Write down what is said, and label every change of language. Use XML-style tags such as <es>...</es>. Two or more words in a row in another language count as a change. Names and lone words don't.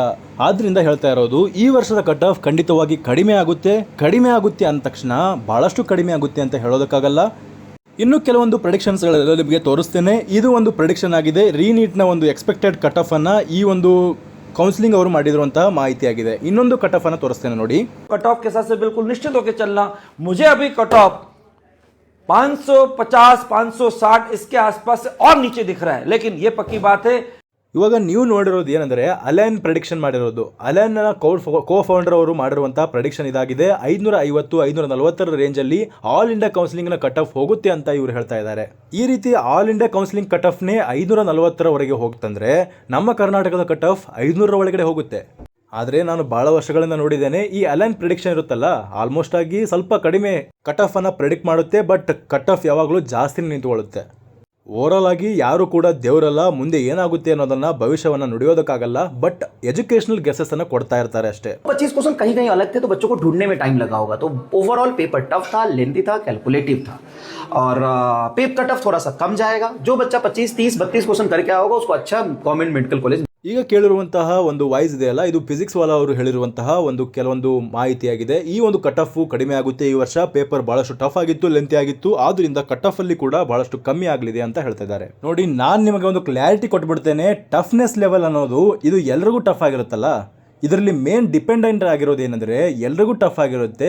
<kn>ಆದ್ದರಿಂದ ಹೇಳ್ತಾ ಇರೋದು, ಈ ವರ್ಷದ</kn> <en>cut off</en> <kn>ಖಂಡಿತವಾಗಿ ಕಡಿಮೆ ಆಗುತ್ತೆ ಅಂದ ತಕ್ಷಣ ಭಾಳಷ್ಟು ಕಡಿಮೆ ಆಗುತ್ತೆ ಅಂತ ಹೇಳೋದಕ್ಕಾಗಲ್ಲ. ಇನ್ನು ಕೆಲವೊಂದು ಪ್ರೆಡಿಕ್ಷನ್ಸ್ಗಳೆಲ್ಲ ನಿಮಗೆ ತೋರಿಸ್ತೇನೆ. ಇದು ಒಂದು ಪ್ರೆಡಿಕ್ಷನ್ ಆಗಿದೆ. ರೀನೀಟ್ನ ಒಂದು</kn> <en>expected cut off</en> <kn>ಈ ಒಂದು ಕೌನ್ಸಿಲಿಂಗ್ ಅವರು ಮಾಡಿರುವಂತಹ ಮಾಹಿತಿ ಆಗಿದೆ. ಇನ್ನೊಂದು</kn> <en>cut off</en> <kn>ಅನ್ನು ತೋರಿಸ್ತೇನೆ ನೋಡಿ.</kn> <en>cut off</en> <hi>के साथ से बिल्कुल निश्चित होकर चलना. मुझे अभी</hi> <en>cut off</en> <hi>550, 560 इसके आसपास से और नीचे दिख रहा है, लेकिन ये पक्की बात है.</hi> <kn>ಇವಾಗ ನೀವು ನೋಡಿರೋದು ಏನಂದರೆ, ಅಲೈನ್ ಪ್ರೆಡಿಕ್ಷನ್ ಮಾಡಿರೋದು. ಅಲೈನ್ನ</kn> <en>co founder</en> <kn>ಅವರು ಮಾಡಿರುವಂತಹ ಪ್ರೆಡಿಕ್ಷನ್ ಇದಾಗಿದೆ. 550, 540ರ ರೇಂಜಲ್ಲಿ</kn> <en>all India counselling cut off</en> <kn>ಹೋಗುತ್ತೆ ಅಂತ ಇವರು ಹೇಳ್ತಾ ಇದ್ದಾರೆ. ಈ ರೀತಿ</kn> <en>all India counselling cut off</en> <kn>540ರವರೆಗೆ ಹೋಗ್ತಂದ್ರೆ, ನಮ್ಮ ಕರ್ನಾಟಕದ</kn> <en>cut off</en> <kn>500ರ ಒಳಗಡೆ ಹೋಗುತ್ತೆ. ಆದರೆ ನಾನು ಭಾಳ ವರ್ಷಗಳಿಂದ ನೋಡಿದ್ದೇನೆ, ಈ ಅಲೈನ್ ಪ್ರಿಡಿಕ್ಷನ್ ಇರುತ್ತಲ್ಲ, ಆಲ್ಮೋಸ್ಟ್ ಆಗಿ ಸ್ವಲ್ಪ ಕಡಿಮೆ</kn> <en>cut off</en> <kn>ಅನ್ನು ಪ್ರೆಡಿಕ್ಟ್ ಮಾಡುತ್ತೆ.</kn> <en>but cut off</en> <kn>ಯಾವಾಗಲೂ ಜಾಸ್ತಿ ನಿಂತುಕೊಳ್ಳುತ್ತೆ. ಓವರಾಲ್ ಆಗಿ ಯಾರು ಕೂಡ ದೇವರಲ್ಲ, ಮುಂದೆ ಏನಾಗುತ್ತೆ ಅನ್ನೋದನ್ನ ಭವಿಷ್ಯವನ್ನು ನುಡಿಯೋದಕ್ಕಾಗಲ್ಲ.</kn> <en>but educational guesses</en> <kn>अन्न ಕೊಡ್ತಾ ಇರ್ತಾರೆ ಅಷ್ಟೇ.</kn> <hi>25 क्वेश्चन कहीं कहीं अलग थे तो बच्चों को ढूंढने में टाइम लगा होगा. तो</hi> <en>overall paper tough</en> <hi>था, लेंथी था, कैलकुलेटिव था और पेपर का टफ थोड़ा सा कम जाएगा. जो बच्चा 25, 30, 32 क्वेश्चन करके आया होगा उसको अच्छा</hi> <en>government medical college</en> <kn>ಈಗ ಕೇಳಿರುವಂತಹ ಒಂದು ವಾಯ್ಸ್ ಇದೆಯಲ್ಲ, ಇದು ಫಿಸಿಕ್ಸ್ ವಾಲಾ ಅವರು ಹೇಳಿರುವಂತಹ ಒಂದು ಕೆಲವೊಂದು ಮಾಹಿತಿಯಾಗಿದೆ. ಈ ಒಂದು</kn> <en>cut off</en> <kn>ಕಡಿಮೆ ಆಗುತ್ತೆ ಈ ವರ್ಷ, ಪೇಪರ್ ಬಹಳಷ್ಟು ಟಫ್ ಆಗಿತ್ತು, ಲೆಂತಿ ಆಗಿತ್ತು, ಆದ್ರಿಂದ</kn> <en>cut off</en> <kn>ಅಲ್ಲಿ ಕೂಡ ಬಹಳಷ್ಟು ಕಮ್ಮಿ ಆಗಲಿದೆ ಅಂತ ಹೇಳ್ತಾ ಇದ್ದಾರೆ. ನೋಡಿ, ನಾನು ನಿಮಗೆ ಒಂದು ಕ್ಲಾರಿಟಿ ಕೊಟ್ಬಿಡ್ತೇನೆ.</kn> <en>toughness level</en> <kn>ಅನ್ನೋದು ಇದು ಎಲ್ರಿಗೂ ಟಫ್ ಆಗಿರುತ್ತಲ್ಲ, ಇದರಲ್ಲಿ</kn> <en>main dependent</en> <kn>ಆಗಿರೋದು ಏನಂದರೆ ಎಲ್ರಿಗೂ ಟಫ್ ಆಗಿರುತ್ತೆ.</kn>